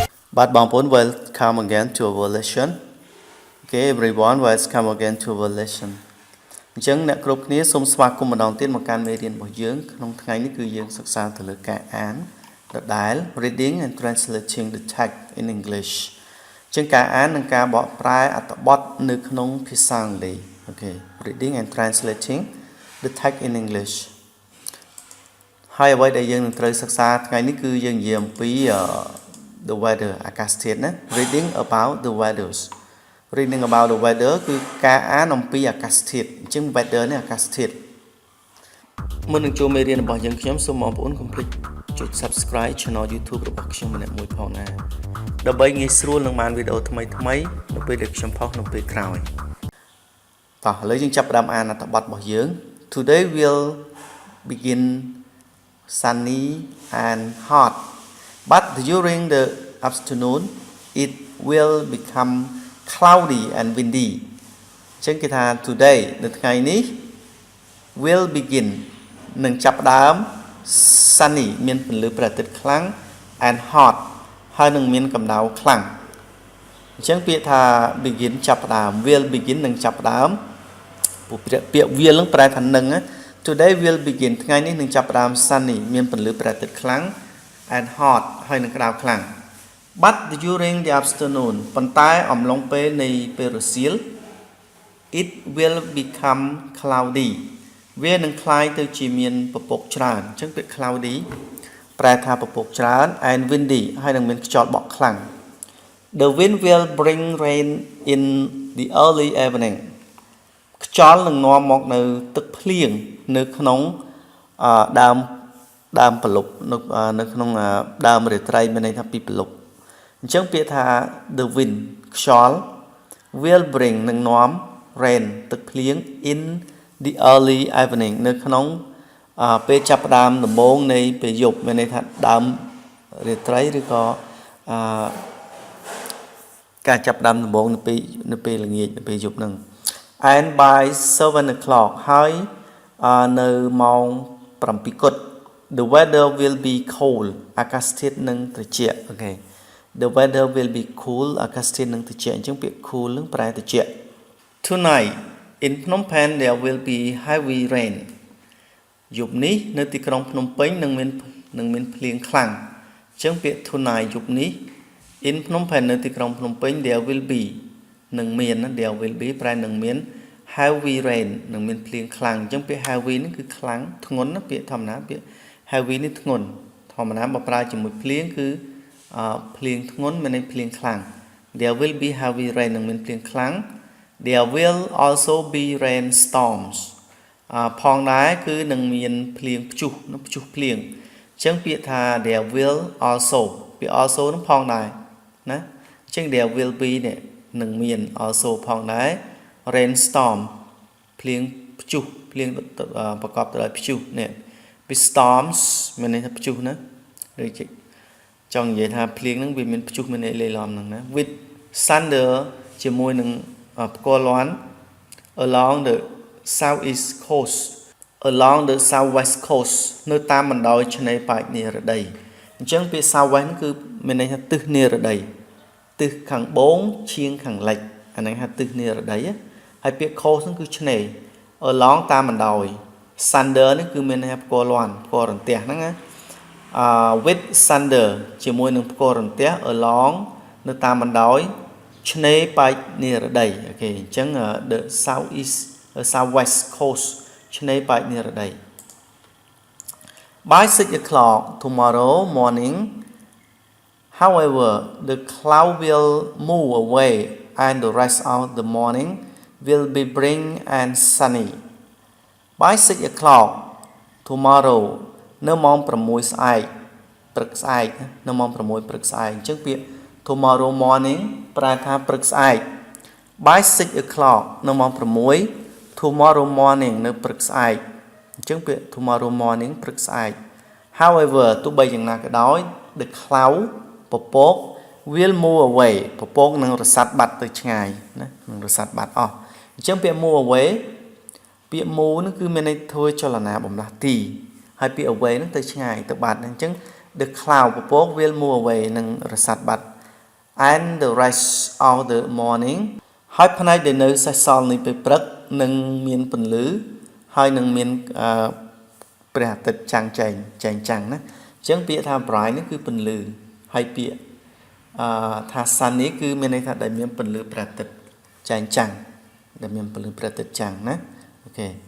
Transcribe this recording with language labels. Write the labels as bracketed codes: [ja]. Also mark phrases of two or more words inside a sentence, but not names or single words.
[en] But Bangpon will come again to our lesson. Okay, everyone will come again to our lesson. [km] អញ្ចឹងអ្នកគ្រប់គ្នាសូមស្វាគមន៍ម្ដងទៀតមកកាន់មេរៀនរបស់យើងក្នុងថ្ងៃនេះគឺយើងសិក្សាទៅលើការអានដដែល [en] reading and translating the text in English [km] អញ្ចឹងការអាននិងការបកប្រែអត្ថបទនៅក្នុងភាសាអង់គ្លេស [en] Okay, reading and translating the text in English [km] ហើយអ្វីដែលយើងនឹងត្រូវសិក្សាថ្ងៃនេះគឺយើងនិយាយអំពី [en] the weather [km] អាកាសធាតុណា [en] reading about the weathers。Reading about the weather [km] គឺការអានអំពីអាកាសធាតុអញ្ចឹង weather នេះអាកាសធាតុមុននឹងចូលមេរៀនរបស់យើងខ្ញុំសូមបងប្អូនកុំភ្លេចចុច [en] Subscribe Channel YouTube [km] របស់ខ្ញុំម្នាក់មួយផងណាដើម្បីងាយស្រួលនឹងបានវីដេអូថ្មីនៅពេលដែលខ្ញុំផុសនៅពេលក្រោយតោះឥឡូវយើងចាប់ផ្ដើមអានអត្ថបទរបស់យើង [en] Today we'll begin sunny and hot but during the afternoon it will become cloudy and windy [km] អញ្ចឹងគេថា today នៅថ្ងៃនេះ [en] will begin [km] នឹងចាប់ផ្ដើម sunny មានពន្លឺព្រះអាទិត្យខ្លាំង [en] and hot [km] ហើយ នឹងមានកម្ដៅខ្លាំងអញ្ចឹងពាក្យថា begin ចាប់ផ្ដើម [en] will begin [km] នឹងចាប់ផ្ដើមពាក្យ will នឹងប្រែថានឹង [en] today will [km] begin ថ្ងៃនេះនឹងចាប់ផ្ដើម sunny មានពន្លឺព្រះអាទិត្យខ្លាំង [en] and hot [km] ហើយនឹងក្ដៅខ្លាំង [en] But during the [km] afternoon ប៉ុន្តែអំឡុងពេលនៃពេលរសៀល [en] it will become cloudy [km] វានឹងคล้ายទៅជាមានពពកច្រើនអញ្ចឹងពាក្យ cloudy ប្រែថាពពកច្រើន [en] and windy [km] ហើយនឹងមានខ្យល់បក់ខ្លាំង [en] The wind will bring rain in the early evening [km] ខ្យល់នឹងនាំមកនៅទឹកភ្លៀងនៅក្នុង ដើមព្រលប់នៅក្នុងដើមរាត្រីមានន័យថាពីព្រលប់អញ្ចឹងពាក្យថា [en] the wind [km] ខ្យល់ [en] will bring [km] នឹងនាំ rain ទឹកភ្លៀង [en] in the early evening [km] នៅក្នុងពេលចាប់ផ្ដើមដំបូងនៃពេលយប់មានន័យថាដើមរាត្រីឬក៏ ការចាប់ផ្ដើមដំបូងនៅពេលល្ងាចនៅពេលយប់ហ្នឹង [en] and by 7 o'clock [km] ហើយនៅម៉ោង7 គត់ [en] the weather will be cold [km] អាកាសធាតុនឹងត្រជាក់ okay [en] The weather will be cool [km] អាកាសធាតុនឹងត្រជាក់អញ្ចឹងពាក្យ cool នឹងប្រែត្រជាក់ [en] Tonight in Phnom Penh there will be heavy rain [km] យប់នេះនៅទីក្រុងភ្នំពេញនឹងមានភ្លៀងខ្លាំងអញ្ចឹង ពាក្យ tonight យប់នេះ [en] in Phnom Penh [km] នៅទីក្រុងភ្នំពេញ [en] there will be [km] នឹងមាន [en] there will be [km] ប្រែនឹងមាន [en] heavy rain [km] នឹងមានភ្លៀងខ្លាំងអញ្ចឹងពាក្យ heavy នេះគឺខ្លាំងធ្ងន់ណាពាក្យធម្មតាពាក្យ heavy នេះធ្ងន់ធម្មតាបើប្រើជាមួយភ្លៀងគឺភ្លៀងធ្ងន់ មានន័យភ្លៀងខ្លាំង [en] There will be heavy rain [km] នឹងមានភ្លៀងខ្លាំង [en] There will also be rain storms [km] ផងដែរគឺនឹងមានភ្លៀងព្យុះភ្លៀងអញ្ចឹងពាក្យថា [en] There will also [km] ពាក្យ also នឹងផងដែរណាអញ្ចឹង [en] There will [km] be នេះនឹងមាន also ផងដែរ [en] rain storm [km] ភ្លៀងព្យុះភ្លៀងប្រកបទៅដោយព្យុះនេះពី storms មានន័យថាព្យុះណាដូចជាចង់និយាយថាភ្លៀងហ្នឹង វាមានព្យុះមានអីលេឡំហ្នឹងណា [en] with thunder [km] ជាមួយនឹងផ្គរលាន់ [en] along the southeast coast along the southwest coast [km] នៅតាមបណ្ដោយឆ្នេរ ប៉ែកនិរតីអញ្ចឹងពាក្យ southwest គឺមានន័យថាទិសនិរតីទិសខាងបូងឈៀងខាងលិចអាហ្នឹងហៅទិសនិរតីហើយពាក្យ coast ហ្នឹងគឺឆ្នេរ along តាមបណ្ដោយ thunder នេះគឺមានន័យថាផ្គរលាន់ផ្គររន្ទះហ្នឹងណា [en] with thunder [km] ជាមួយនឹងផ្គររន្ទះ along នៅតាមបណ្ដោយឆ្នេរប៉ែកនិរតីអូខេអញ្ចឹង [en] the southwest coast [km] ឆ្នេរប៉ែកនិរតី [en] by 6 o'clock tomorrow morning however the cloud will move away and the rest of the morning will be bright and sunny by 6 o'clock tomorrow [km] នៅម៉ោង6ស្អែ កព្រឹកស្អែកនៅម៉ោង6ព្រឹកស្អែកអញ្ចឹងពាក្យ [en] tomorrow morning [km] ប្រែថាព្រឹកស្អែក [en] by 6 o'clock [km] នៅម៉ោង6 [en] tomorrow morning [km] នៅព្រឹកស្អែកអញ្ចឹងពាក្យ [en] tomorrow morning [km] ព្រឹកស្អែក however ទោះបីយ៉ាងណាក៏ដោយ [en] the cloud [km] ពពក [en] will move away [km] ពពកនឹងរសាត់បាត់ទៅឆ្ងាយណានឹងរសាត់បាត់អស់អញ្ចឹងពាក្យ [en] move away [km] ពាក្យ move នោះគឺមានន័យធ្វើចលនាបំលាស់ទីហើយពាក្យ away នឹងទៅឆ្ងាយទៅបាត់អញ្ចឹង [en] the cloud [km] ពពក [en] will move away [km] នឹងរសាត់បាត់ [en] and the rest of the morning [km] ហើយផ្នែកដែលនៅសេសសល់នៃពេលព្រឹកនឹងមានពន្លឺហើយនឹងមានព្រះអាទិត្យចាំងចែងចាំងណាអញ្ចឹងពាក្យថា bright នេះគឺពន្លឺហើយពាក្យថា sun នេះគឺមានន័យថាដែលមានពន្លឺព្រះអាទិត្យចែងចាំងដែលមានពន្លឺព្រះអាទិត្យចាំងណាអូខេ